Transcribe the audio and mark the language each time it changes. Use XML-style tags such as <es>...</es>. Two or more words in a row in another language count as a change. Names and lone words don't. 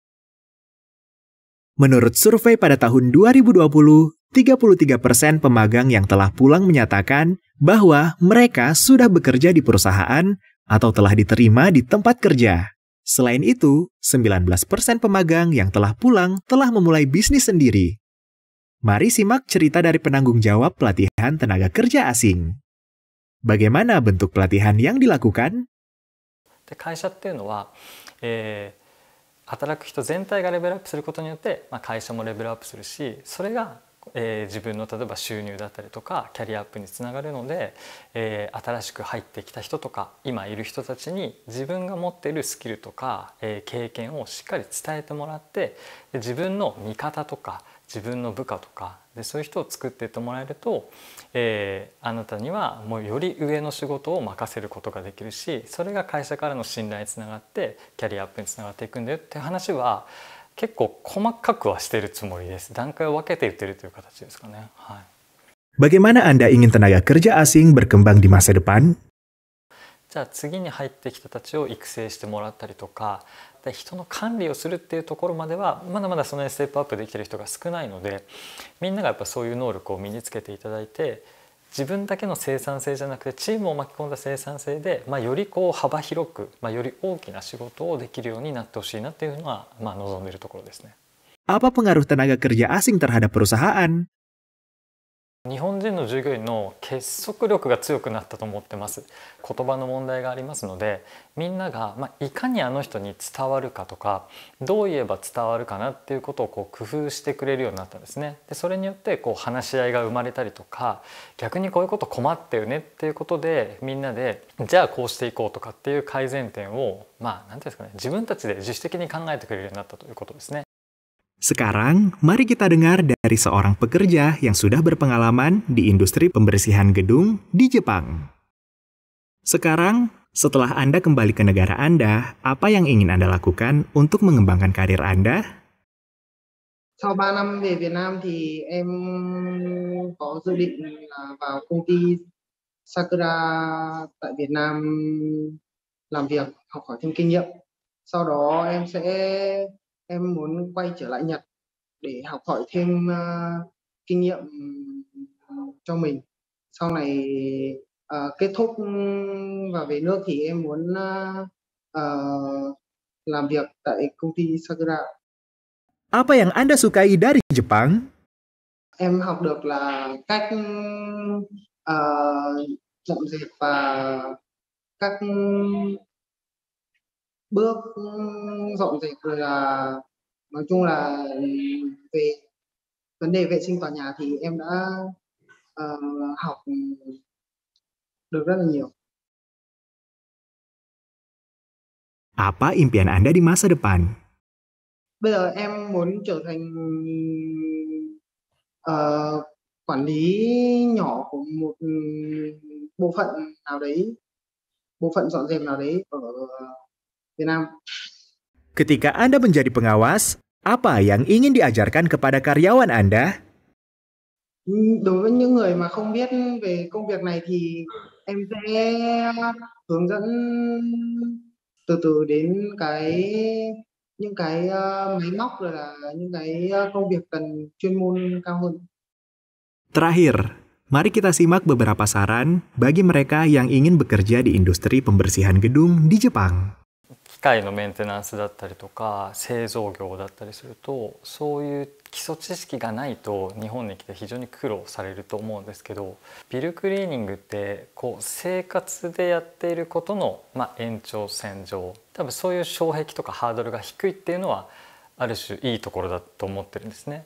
<id>Menurut survei pada tahun 2020, 33% pemagang yang telah pulang menyatakan bahwa mereka sudah bekerja di perusahaan atau telah diterima di tempat kerja. Selain itu, 19% pemagang yang telah pulang telah memulai bisnis sendiri. Mari simak cerita dari penanggung jawab pelatihan tenaga kerja asing. Bagaimana bentuk pelatihan yang dilakukan?</id> <ja>会社っていうのは、働く人全体がレベルアップすることによって、会社もレベルアップするし、それが、自分の例えば収入だったりとかキャリアアップにつながるので、新しく入ってきた人とか今いる人たちに自分が持っているスキルとか、経験をしっかり伝えてもらって、自分の味方とか自分の部下とかでそういう人を作っていってもらえると、あなたにはもうより上の仕事を任せることができるし、それが会社からの信頼につながってキャリアアップにつながっていくんだよっていう話は結構細かくはしているつもりです。段階を分けて言ってるという形ですかね。はい。</ja> <id>Bagaimana Anda ingin tenaga kerja asing berkembang di masa depan?</id> <ja>じゃあ次に入ってきた人たちを育成してもらったりとか、人の管理をするっていうところまではまだまだそのステップアップできてる人が少ないので、みんながやっぱそういう能力を身につけていただいて、自分だけの生産性じゃなくてチームを巻き込んだ生産性で、より幅広く、より大きな仕事をできるようになってほしいなっていうのは、望んでいるところですね。</ja> <id>Apa pengaruh tenaga kerja asing terhadap perusahaan?</id> <ja>日本人の従業員の結束力が強くなったと思ってます。言葉の問題がありますので、みんなが、いかにあの人に伝わるかとか、どう言えば伝わるかなっていうことを工夫してくれるようになったんですね。でそれによって話し合いが生まれたりとか、逆にこういうこと困ってるねっていうことでみんなでじゃあこうしていこうとかっていう改善点をなんていうんですかね、自分たちで自主的に考えてくれるようになったということですね。</ja> <id>Sekarang, mari kita dengar dari seorang pekerja yang sudah berpengalaman di industri pembersihan gedung di Jepang. Sekarang, setelah Anda kembali ke negara Anda, apa yang ingin Anda lakukan untuk mengembangkan karir Anda?</id> <vi>Sau 3 năm về Việt Nam thì em có dự định là vào công ty Sakura tại Việt Nam làm việc, học hỏi thêm kinh nghiệm. Sau đó em muốn quay trở lại Nhật để học hỏi thêm kinh nghiệm cho mình. Sau này kết thúc và về nước thì em muốn làm việc tại công ty Sakura.</vi> <id>Apa yang Anda sukai dari Jepang?</id> <vi>Em học được là cách dọn dẹp và các bước dọn dẹp, rồi là nói chung là về vấn đề vệ sinh tòa nhà thì em đã học được rất là nhiều.</vi> <id>Apa impian Anda di masa depan?</id> <vi>Bây giờ em muốn trở thành quản lý nhỏ của một bộ phận nào đấy, bộ phận dọn dẹp nào đấy ở Việt Nam.</vi> <id>Ketika Anda menjadi pengawas, apa yang ingin diajarkan kepada karyawan Anda?</id> <vi>Đối với những người mà không biết về công việc này thì em sẽ hướng dẫn từ từ đến những cái máy móc, rồi là những cái công việc cần chuyên môn cao hơn.</vi> <id>Terakhir, mari kita simak beberapa saran bagi mereka yang ingin bekerja di industri pembersihan gedung di Jepang.</id> <ja>機械のメンテナンスだったりとか製造業だったりすると、そういう基礎知識がないと日本に来て非常に苦労されると思うんですけど、ビルクリーニングって生活でやっていることの延長線上、多分そういう障壁とかハードルが低いっていうのはある種いいところだと思ってるんですね。</ja>